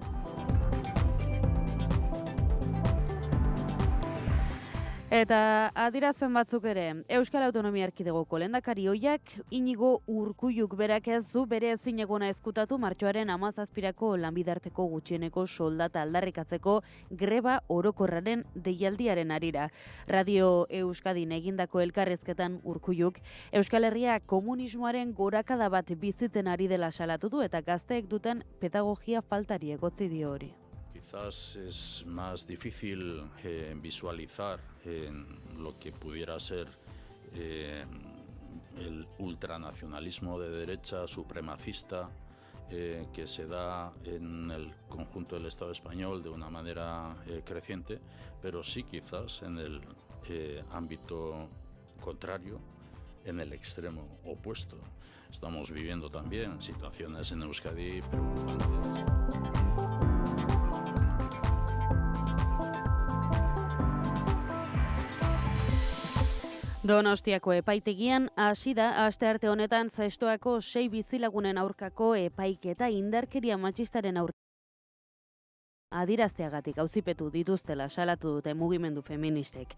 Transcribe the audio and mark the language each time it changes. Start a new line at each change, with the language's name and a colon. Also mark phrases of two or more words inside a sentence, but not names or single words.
Basque: Eta adierazpen batzuk ere, Euskal Autonomia Erkidegoko lehendakari ohiak Inigo Urkulluk berak ez du bere ezinegona ezkutatu martxoaren 17ko lanbidarteko gutxieneko soldata aldarrikatzeko greba orokorraren deialdiaren harira. Radio Euskadin egindako elkarrizketan Urkulluk Euskal Herria komunismoaren gorakada bat bizitzen ari dela salatu du eta gazteek duten pedagogia faltari egotzi dio hori.
Spanish: Quizás es más difícil visualizar lo que pudiera ser el ultranacionalismo de derecha supremacista que se da en el conjunto del Estado español de una manera creciente, pero sí quizás en el ámbito contrario, en el extremo opuesto. Estamos viviendo también situaciones en Euskadi preocupantes.
Basque: Donostiako epaitegian hasi da astearte honetan zestoako 6 bizilagunen aurkako epaiketa indarkeria matxistaren adierazteagatik auzipetu dituztela salatu dute mugimendu feministek.